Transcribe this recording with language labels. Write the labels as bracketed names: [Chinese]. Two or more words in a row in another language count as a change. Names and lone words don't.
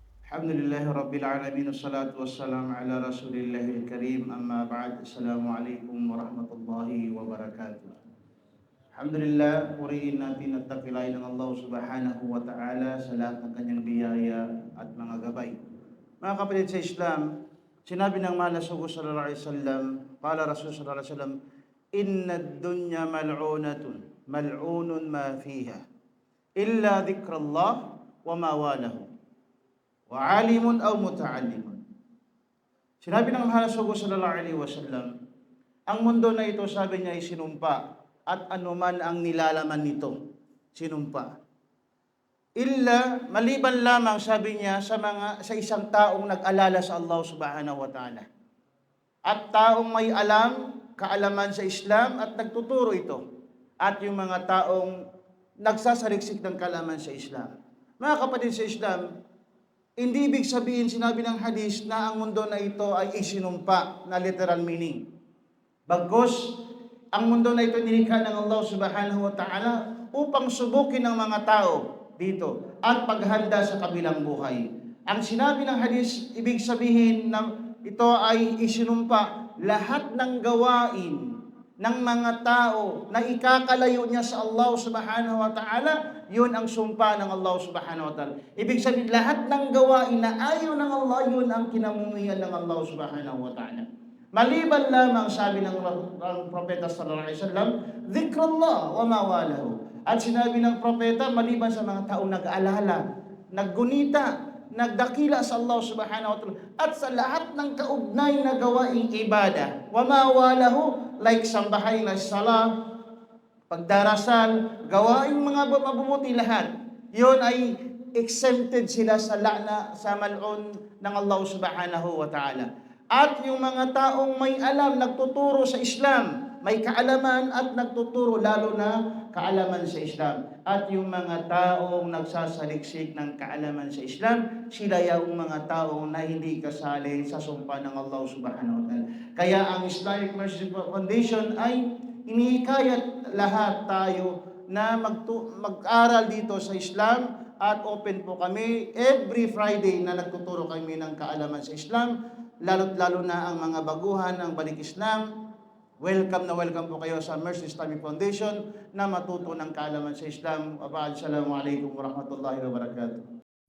[Arabic] الحمد لله رب العالمين والصلاة والسلام على رسول الله الكريم أما بعد. السلام عليكم ورحمة الله وبركاته. الحمد لله, [Filipino] purihin natin at takilain ng [Arabic] الله سبحانه وتعالى [Filipino] sa lahat ng kanyang biyaya at mga gabay. Mga kapatid sa Islam, sinabi ng mahal na Sugo [Arabic] صلى الله عليه وسلم قال رسول صلى الله عليه وسلم إن الدنيا ملعونة ملعون ما فيها إلا ذكر الله وما والاه. وعالم أو متعلم. [Filipino] Sinabi ng mahal na Sugo [Arabic] صلى الله عليه وسلم, [Filipino] ang mundo na ito, sabi niya, ay sinumpa at anuman ang nilalaman nito, sinumpa. Illa, maliban lamang, sabi niya, sa isang taong nag-alala sa [Arabic] الله سبحانه وتعالى. [Filipino] At taong may kaalaman sa Islam at nagtuturo ito. At yung mga taong nagsasaliksik ng kaalaman sa Islam. Mga kapatid sa Islam, hindi ibig sabihin, sinabi ng hadis, na ang mundo na ito ay isinumpa na [English] literal meaning. [Filipino] Bagkus, ang mundo na ito nilikha ng [Arabic] الله سبحانه وتعالى [Filipino] upang subukin ng mga tao dito at paghanda sa kabilang buhay. Ang sinabi ng hadis, ibig sabihin na ito ay isinumpa lahat ng gawain ng mga tao na ikakalayo niya sa [Arabic] الله سبحانه وتعالى, [Filipino] yun ang sumpa ng [Arabic] الله سبحانه وتعالى. [Filipino] Ibig sabihin, lahat ng gawain na ayaw ng Allah, yun ang kinamumuhian ng [Arabic] الله سبحانه وتعالى. [Filipino] Maliban lamang, sabi ng propeta [Arabic] صلى الله عليه وسلم ذكر الله وما والاه. [Filipino] At sinabi ng propeta, maliban sa mga taong nag-aalala, naggunita, nagdakila sa [Arabic] الله سبحانه وتعالى, [Filipino] at sa lahat ng kaugnay na gawaing ibada, [Arabic] وما والاه, [Filipino] like sambahay na sala, pagdarasal, gawaing mga mabubuti lahat, yun ay exempted sila sa la'na, sa mal'un ng [Arabic] الله سبحانه وتعالى. [Filipino] At yung mga taong may alam, nagtuturo sa Islam, may kaalaman at nagtuturo, lalo na kaalaman sa Islam. At yung mga taong nagsasaliksik ng kaalaman sa Islam, sila yung mga taong na hindi kasali sa sumpa ng [Arabic] الله سبحانه وتعالى. [Filipino] Kaya ang Islamic Mercy Foundation ay inihikayat lahat tayo na mag-aral dito sa Islam, at open po kami [English] every Friday [Filipino] na nagtuturo kami ng kaalaman sa Islam, lalo na ang mga baguhan ng Balik Islam. Welcome na welcome po kayo sa Mercy Islamic Foundation na matuto ng kaalaman sa Islam. [Arabic] السلام عليكم ورحمة الله وبركاته.